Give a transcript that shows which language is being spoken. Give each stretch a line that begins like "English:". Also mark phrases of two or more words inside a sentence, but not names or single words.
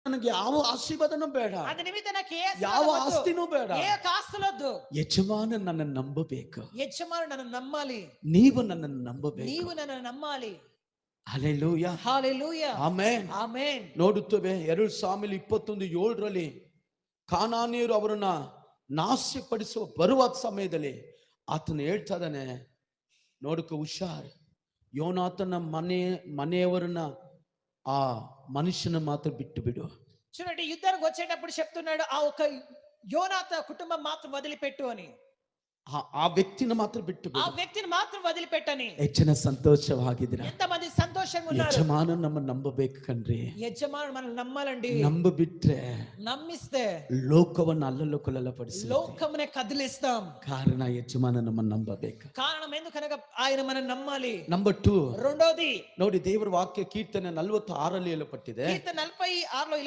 Kannada: ನನಗೆ ಯಾವ ಆಶೀರ್ವಾದನೂ ಬೇಡ, ಅಂದ ನಿಮಿತ್ತ
Telugu: నాకు ఏ
Kannada: ಯಾವ
Telugu: ఆశీర్వాదం వద్దు,
Kannada: ಆಸ್ತಿನೂ ಬೇಡ.
Telugu: ఏ కాస్తులొద్దు.
Kannada: ಯಜಮಾನ ನನ್ನನ್ನು ನಂಬಬೇಕು,
Telugu: యజమానుడు నన్ను నమ్మాలి,
Kannada: ನೀವು ನನ್ನನ್ನು ನಂಬಬೇಕು.
Telugu: నీవు నన్ను నమ్మాలి.
Kannada: ಹಲ್ಲೆಲೂಯಾ,
Telugu: హల్లెలూయా,
Kannada: ಆಮೆನ್.
Telugu: ఆమేన్.
Kannada: ನೋಡುತ್ತೇವೆ 2 ಸಾಮುವೇಲ 21:7 ಕಾನಾನ್ಯರು ಅವರನ್ನ ನಾಶಪಡಿಸುವ ಬರುವ ಸಮಯದಲ್ಲಿ ಆತನು ಹೇಳ್ತಾ ಇದ್ದಾನೆ, ನೋಡಕ್ಕೆ ಹುಷಾರ್, ಯೋನಾತನ ಮನೆಯವರನ್ನ ಆ ಮನುಷ್ಯನ ಮಾತ್ರ ಬಿಟ್ಟು ಬಿಡು.
Telugu: చూడండి, యుద్ధానికి వచ్చేటప్పుడు చెప్తున్నాడు, ఆ ఒక యోనాత కుటుంబం మాత్రం వదిలిపెట్టు అని.
Kannada: ಆ ವ್ಯಕ್ತಿನ ಮಾತ್ರ ಬಿಟ್ಟು
Telugu: ఆ
Kannada: ಬಿಡು.
Telugu: వ్యక్తిని మాత్రం వదిలిపెట్టని.
Kannada: ಹೆಚ್ಚಿನ ಸಂತೋಷವಾಗಿದ್ದೀರಾ?
Telugu: ఎంతమంది సంతోషంగా ఉన్నారు?
Kannada: ಯಜಮಾನ ನಮ್ಮ ನಂಬಬೇಕು ಕಣ್ರಿ.
Telugu: యజమానుడు మనల్ని నమ్మాలండి.
Kannada: ನಂಬಿಬಿಟ್ರೆ
Telugu: నమ్మిస్తే
Kannada: ಲೋಕವನ್ನು ಅಲ್ಲಲ್ಲಕಲ್ಲ ಪಡಿಸಿ
Telugu: లోకమునే కదిలిస్తాం.
Kannada: ಕಾರಣ ಯಜಮಾನ ನಮ್ಮನ್ನು ನಂಬಬೇಕು.
Telugu: కారణం ఎందుకనగా ఆయన మనం నమ్మాలి.
Kannada: ನಂಬರ್ 2,
Telugu: రెండోది
Kannada: ನೋಡಿ ದೇವರ ವಾಕ್ಯ ಕೀರ್ತನೆ 46 ಹೇಳಲ್ಪಟ್ಟಿದೆ.
Telugu: కీర్తన 46లో ఇలా